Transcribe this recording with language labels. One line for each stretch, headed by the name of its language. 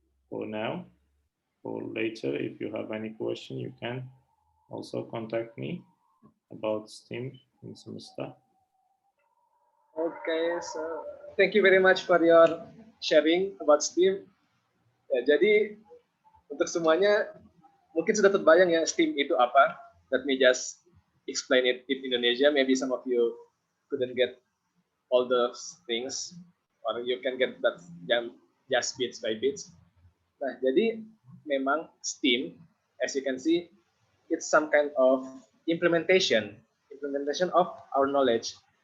English: For now. For later, if you have any question, you can also contact me about STEAM in Semesta. Okay, so thank you very much for your sharing about STEAM.
Indonesian: Ya, jadi untuk semuanya mungkin sudah terbayang ya STEAM itu apa.
English: Let me just explain it in Indonesia. Maybe some of you couldn't get all those things, or you can get that just bits by bits.
Indonesian: Nah, jadi memang
English: STEAM, as you can see, it's some kind of implementation of our knowledge.